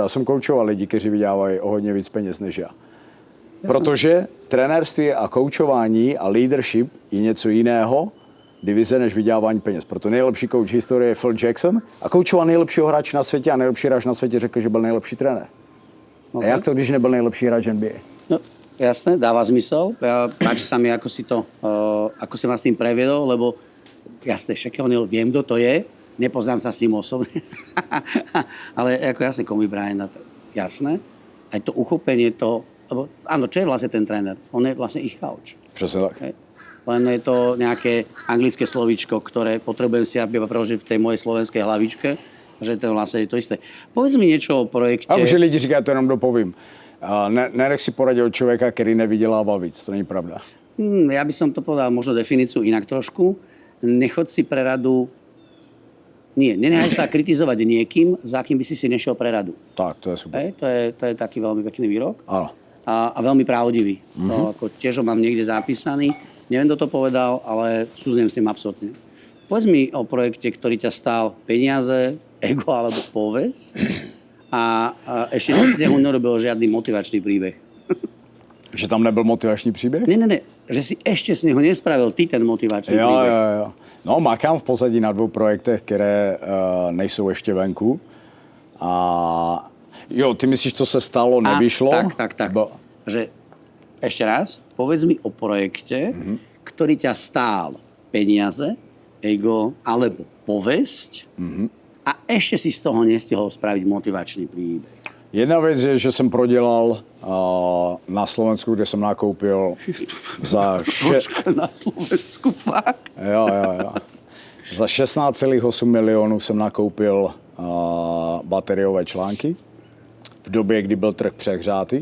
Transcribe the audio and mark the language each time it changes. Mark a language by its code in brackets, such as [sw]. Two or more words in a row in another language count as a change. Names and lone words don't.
[cs] Já jsem koučoval lidi, kteří vydělávají o hodně víc peněz než já. Protože trenérství a koučování a leadership je něco jiného divize než vydělávání peněz. Proto nejlepší kouč historie je Phil Jackson a koučoval nejlepšího hráče na světě a nejlepší hráč na světě řekl, že byl nejlepší trenér. Okay. A jak to, když nebyl nejlepší hráč NBA? No, [sk] jasné, dáva zmysel. Páči sa mi, ako si ma s tým previedol, lebo jasné, Shaquille O'Neal, viem, kto to je, nepoznám sa s ním osobne, ale ako jasné, Kobe Bryant, jasné. Aj to uchopenie, lebo áno, čo je vlastne ten tréner? On je vlastne ich coach. [cs] Přesně tak. Okay. [sk] Len je to nejaké anglické slovíčko, ktoré potrebujem si aby preložiť v tej mojej slovenskej hlavičke, že to vlastne je to isté. Povedz mi niečo o projekte. [cs] A už lidi říkají, to jenom dopovím. Nenech si poradit od člověka, který nevydělává víc. To není pravda. [sk] Ja by som to povedal možno definíciu inak trošku. Nechoď si pre radu. Nenechaj sa kritizovať niekým, za kým by si nešiel pre radu. Tak, to je super. To je taký veľmi pekný výrok. Áno. A veľmi pravdivý. To ako tiež ho mám niekde zapísaný. neviem, kto to povedal, ale súznem s tým absolútne. Povedz mi o projekte, ktorý ťa stál peniaze, ego alebo povesť a ešte si z neho nerobil žiadny motivačný príbeh. [cs] Že tam nebyl motivační příběh? [sk] Ne, že si ešte z neho nespravil ty ten motivačný príbeh. [cs] Jo. No, makám v pozadí na 2 projektech, které nejsou ještě venku. A jo, ty myslíš, co se stalo, nevyšlo? [sk] Tak. Že ešte raz, povedz mi o projekte, ktorý ťa stál peniaze, ego alebo povesť a ešte si z toho nestihol spraviť motivačný príbeh. [cs] Jedna věc je, že jsem prodělal na Slovensku, kde jsem nakoupil za... Na Slovensku, fakt? Jo. Za 16,8 milionů jsem nakoupil bateriové články v době, kdy byl trh přehřátý.